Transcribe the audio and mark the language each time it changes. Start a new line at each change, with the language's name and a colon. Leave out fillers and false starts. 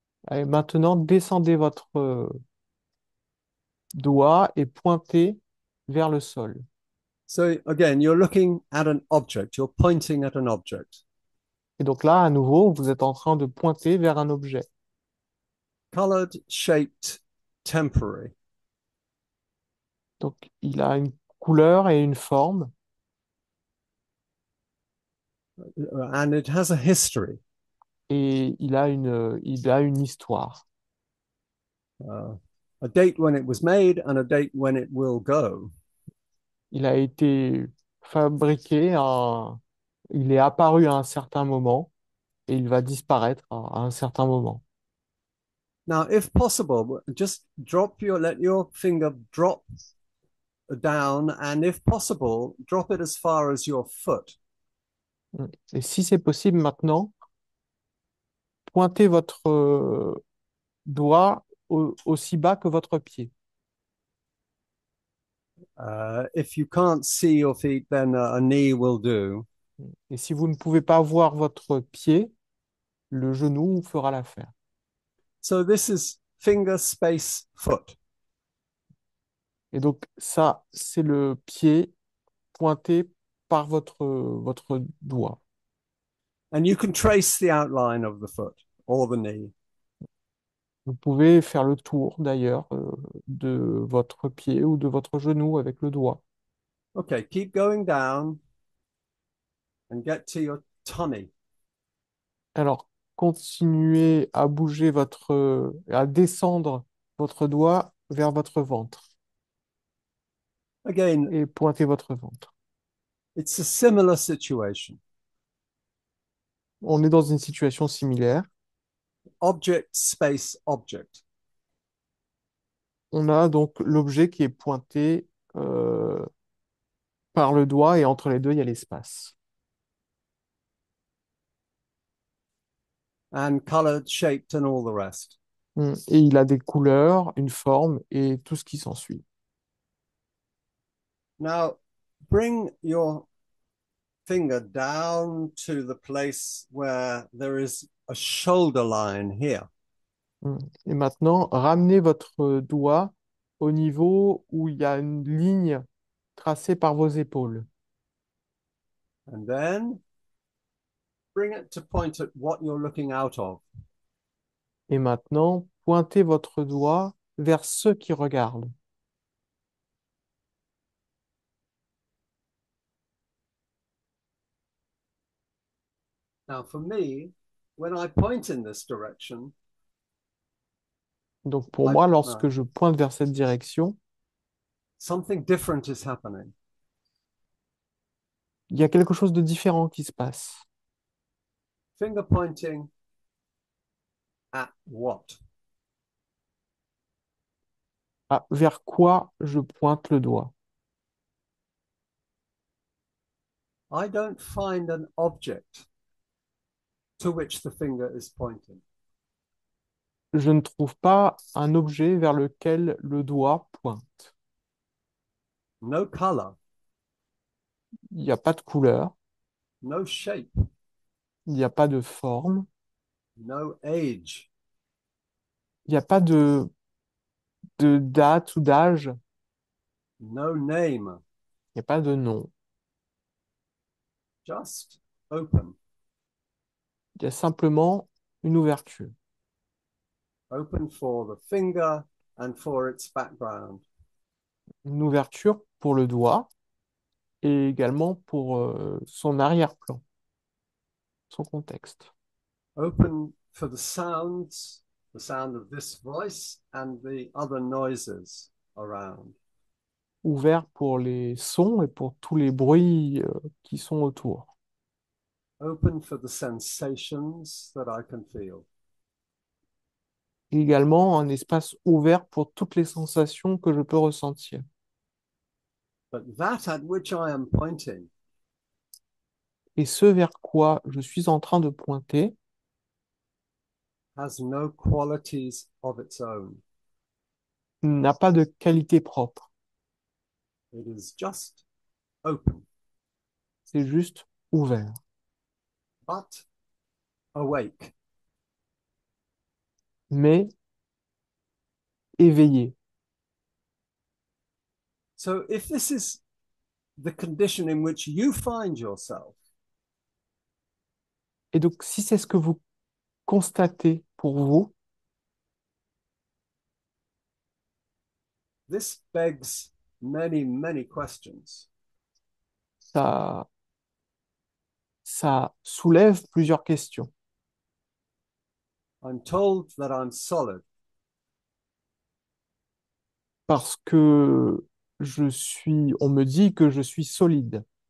French: Et maintenant, descendez votre doigt et pointez vers le sol.
English: So again, you're looking at an object, you're pointing at an object.
French: Et donc là, à nouveau, vous êtes en train de pointer vers un objet.
English: Colored, shaped, temporary.
French: Donc, il a une couleur et une forme
English: And it has a history.
French: et il a une histoire.
English: Uh, a date when it was made and a date when it will go.
French: Il a été fabriqué, il est apparu à un certain moment et il va disparaître à un certain moment.
English: Now, if possible, just let your finger drop down, and if possible, drop it as far as your foot.
French: Et si c'est possible maintenant, pointez votre doigt aussi bas que votre pied.
English: If you can't see your feet, then a knee will do.
French: Et si vous ne pouvez pas voir votre pied, le genou fera l'affaire.
English: So this is finger space foot.
French: Et donc ça, c'est le pied pointé par votre doigt.
English: And you can trace the outline of the foot or the knee.
French: Vous pouvez faire le tour d'ailleurs de votre pied ou de votre genou avec le doigt.
English: Okay, keep going down and get to your tummy.
French: Alors, continuez à bouger à descendre votre doigt vers votre ventre
English: Again,
French: et pointez votre ventre.
English: it's a similar situation.
French: On est dans une situation similaire.
English: Object, space, object.
French: On a donc l'objet qui est pointé par le doigt et entre les deux, il y a l'espace.
English: and colored, shaped, and all the rest.
French: Et il a des couleurs, une forme et tout ce qui s'ensuit.
English: Now, bring your finger down to the place where there is a shoulder line here.
French: Et maintenant, ramenez votre doigt au niveau où il y a une ligne tracée par vos épaules.
English: And then bring it to point at what you're looking out of.
French: Et maintenant, pointez votre doigt vers ceux qui regardent.
English: Now, for me, when I point in this direction,
French: Donc pour moi, lorsque
English: no,
French: je pointe vers cette direction,
English: something different is happening.
French: il y a quelque chose de différent qui se passe.
English: Finger pointing at what?
French: Ah, vers quoi je pointe le doigt?
English: I don't find an object to which the finger is pointing.
French: Je ne trouve pas un objet vers lequel le doigt pointe.
English: No color,
French: Il n'y a pas de couleur,
English: no shape,
French: il n'y a pas de forme,
English: no age,
French: il n'y a pas de date ou d'âge,
English: no name,
French: il n'y a pas de nom.
English: just open.
French: Il y a simplement une ouverture.
English: Open for the finger and for its background.
French: Une ouverture pour le doigt et également pour son arrière-plan, son contexte.
English: Open for the sound of this voice and the other noises around.
French: Ouvert pour les sons et pour tous les bruits qui sont autour.
English: Open for the sensations that I can feel.
French: Et également un espace ouvert pour toutes les sensations que je peux ressentir.
English: But that at which I am pointing
French: Et ce vers quoi je suis en train de pointer
English: has no qualities of its own.
French: n'a pas de qualité propre.
English: It is just open,
French: C'est juste ouvert,
English: but awake.
French: mais éveillé.
English: So if this is the condition in which you find yourself,
French: Et donc, si c'est ce que vous constatez pour vous,
English: this begs many, many questions.
French: ça, ça soulève plusieurs questions.
English: I'm told that I'm solid,
French: Parce que on me dit que je suis solide,